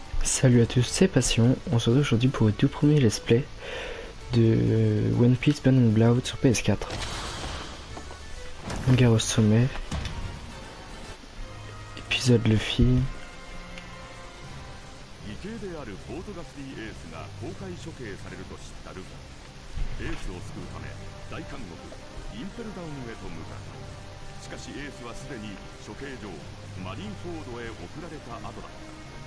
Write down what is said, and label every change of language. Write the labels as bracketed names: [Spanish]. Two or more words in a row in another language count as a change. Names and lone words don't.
[French] Salut à tous, c'est Passion. On se retrouve aujourd'hui pour le tout premier [English] let's play [French] de One Piece Burning Blood sur PS4. Guerre au sommet. Épisode Luffy. [Japanese] 異形であるポートガスリーエースが公開処刑されると知ったルフィ。エースを救うため大監獄インペルダウンへと向かった。しかしエースはすでに処刑場マリンフォードへ送られた後だった。